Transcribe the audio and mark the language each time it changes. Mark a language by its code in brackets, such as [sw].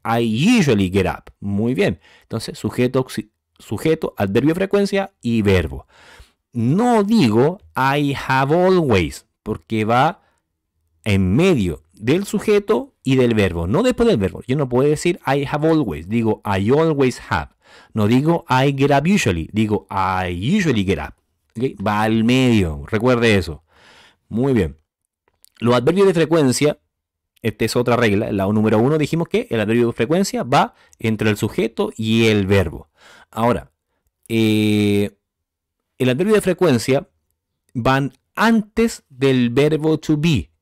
[en] I usually get up. [es] Muy bien. Entonces sujeto, adverbio de frecuencia y verbo. No digo [en] I have always, [es] porque va en medio del sujeto y del verbo, no después del verbo. Yo no puedo decir [en] I have always, [es] digo [en] I always have. [es] No digo [en] I get up usually, [es] digo [en] I usually get up. [es] ¿Okay? Va al medio, recuerde eso. Muy bien. Los adverbios de frecuencia, esta es otra regla. La número 1 dijimos que el adverbio de frecuencia va entre el sujeto y el verbo. Ahora, el adverbio de frecuencia van antes del verbo to be.